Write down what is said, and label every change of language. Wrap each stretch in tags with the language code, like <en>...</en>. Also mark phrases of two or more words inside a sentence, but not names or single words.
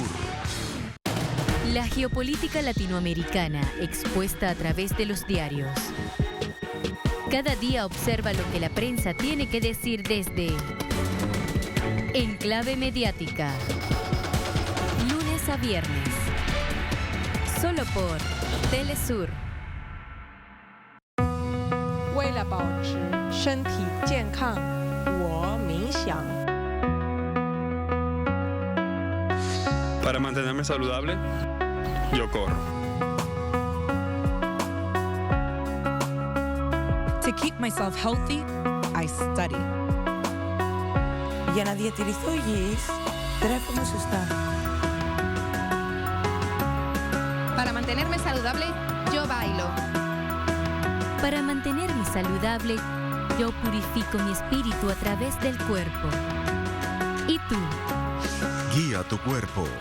<es>La geopolítica latinoamericana expuesta a través de los diarios. Cada día observa lo que la prensa tiene que decir desde Enclave Mediática. Lunes a viernes, solo por Telesur.</es> <zh>为了保持身体健康，我冥想。</zh> <es>Para mantenerme saludable, yo corro.</es> <en>To keep myself healthy, I study.</en> <el>Για να διατηρηθώ υγιής, τρέφομαι σωστά.</el> <es>Para mantenerme saludable, yo bailo. Para mantenerme saludable, yo purifico mi espíritu a través del cuerpo. ¿Y tú? Guía tu cuerpo.</es>